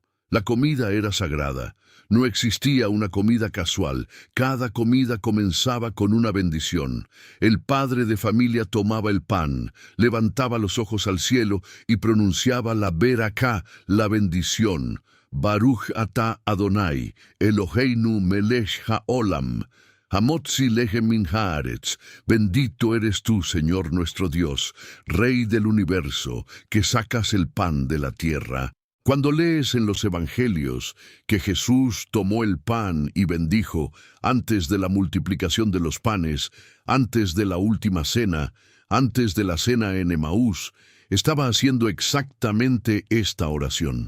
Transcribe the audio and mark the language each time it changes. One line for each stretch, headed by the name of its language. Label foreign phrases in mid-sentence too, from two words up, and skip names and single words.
Spanish: La comida era sagrada. No existía una comida casual. Cada comida comenzaba con una bendición. El padre de familia tomaba el pan, levantaba los ojos al cielo y pronunciaba la Beraká, la bendición.
Hebrew: ברוך אתה אדוני אלוהינו מלך העולם המוציא לחם מן הארץ.
Spanish: Bendito eres tú, Señor nuestro Dios, Rey del universo, que sacas el pan de la tierra. Cuando lees en los Evangelios que Jesús tomó el pan y bendijo antes de la multiplicación de los panes, antes de la última cena, antes de la cena en Emaús, estaba haciendo exactamente esta oración.